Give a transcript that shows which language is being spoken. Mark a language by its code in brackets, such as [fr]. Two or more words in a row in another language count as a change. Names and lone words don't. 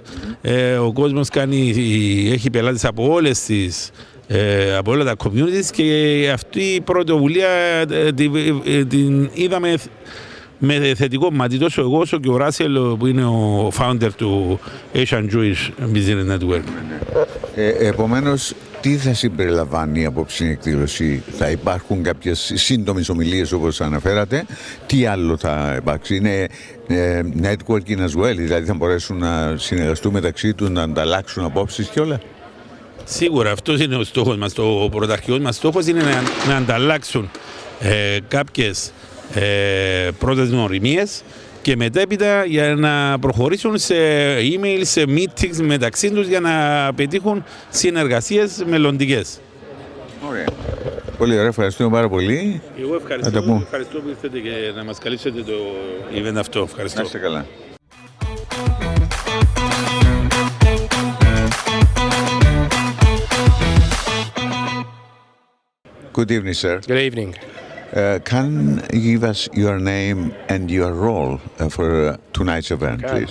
[el] Ο κόσμος έχει πελάτες από από όλα τα communities και αυτή η πρωτοβουλία την είδαμε με θετικό μάτι, τόσο εγώ όσο και ο Ράσελ που είναι ο founder του 𝐂𝐻 Network. Επομένως, τι θα συμπεριλαμβάνει η απόψινη εκδήλωση? Θα υπάρχουν κάποιες σύντομες ομιλίες όπως αναφέρατε? Τι άλλο θα υπάρξει? Είναι [en] networking as well, [el] δηλαδή θα μπορέσουν να συνεργαστούν μεταξύ τους, να ανταλλάξουν απόψεις και όλα? Σίγουρα, αυτός είναι ο στόχος μας. Ο πρωταρχικός μας στόχος είναι να ανταλλάξουν κάποιες πρώτες γνωριμίες και μετέπειτα για να προχωρήσουν σε email, σε meetings μεταξύ τους για να πετύχουν συνεργασίες μελλοντικές. Ωραία. Πολύ ωραία, ευχαριστούμε πάρα πολύ. Εγώ ευχαριστώ που ήρθατε και να μας καλύψετε το event αυτό. Ευχαριστώ. Να είστε καλά. [en] Good evening, sir. Good evening. Can you give us your name and your role for tonight's event, please?